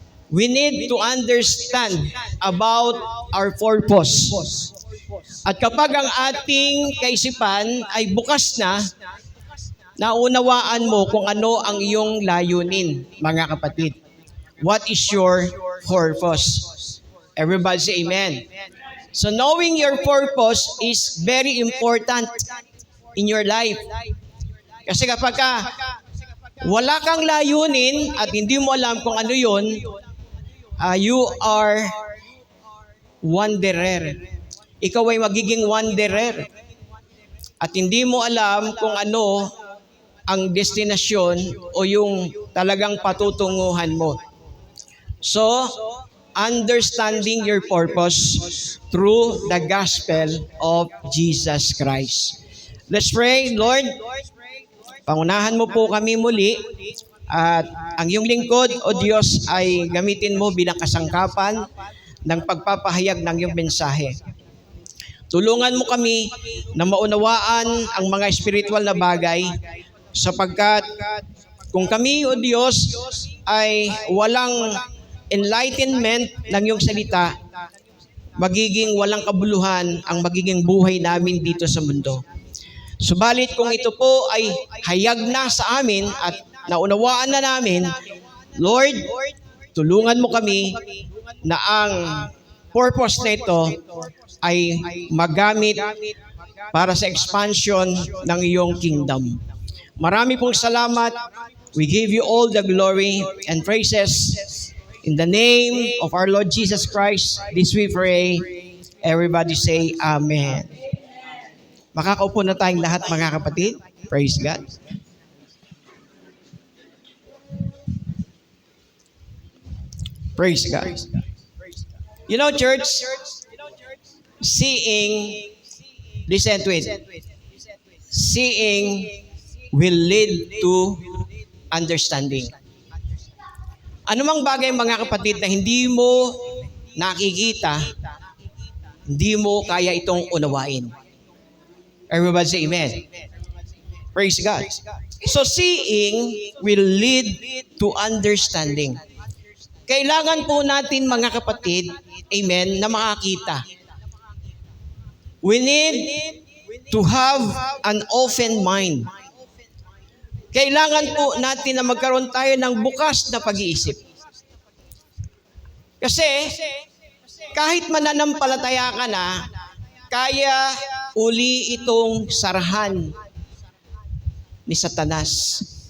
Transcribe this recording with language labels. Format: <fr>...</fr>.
<en>We need to understand about our purpose.</en> <tl>At kapag ang ating kaisipan ay bukas na, naunawaan mo kung ano ang iyong layunin, mga kapatid.</tl> <en>What is your purpose? Everybody say amen. So knowing your purpose is very important in your life.</en> <tl>Kasi kapag wala kang layunin at hindi mo alam kung ano yun,</tl> <en>you are wanderer.</en> <tl>Ikaw ay magiging wanderer. At hindi mo alam kung ano ang destinasyon o yung talagang patutunguhan mo.</tl> <en>So, understanding your purpose through the gospel of Jesus Christ. Let's pray.</en> <tl>Lord, pangunahan mo po kami muli at ang iyong lingkod, O Diyos, ay gamitin mo bilang kasangkapan ng pagpapahayag ng iyong mensahe. Tulungan mo kami na maunawaan ang mga spiritual na bagay sapagkat kung kami, O Diyos, ay walang enlightenment ng iyong salita, magiging walang kabuluhan ang magiging buhay namin dito sa mundo. Subalit kung ito po ay hayag na sa amin at naunawaan na namin, Lord, tulungan mo kami na ang purpose na ito ay magamit para sa expansion ng iyong kingdom. Marami pong salamat.</tl> <en>We give you all the glory and praises. In the name of our Lord Jesus Christ, this we pray. Everybody say Amen.</en> <tl>Makakaupo na tayong lahat, mga kapatid.</tl> <en>Praise God. Praise God. You know, church, seeing, listen to it, seeing will lead to understanding.</en> <tl>Anumang bagay, mga kapatid, na hindi mo nakikita, hindi mo kaya itong unawain.</tl> <en>Everybody say amen. Praise God. So seeing will lead to understanding.</en> <tl>Kailangan po natin mga kapatid, amen, na makakita.</tl> <en>We need to have an open mind.</en> <tl>Kailangan po natin na magkaroon tayo ng bukas na pag-iisip. Kasi kahit mananampalataya ka na, kaya uli itong sarahan ni Satanas.</tl>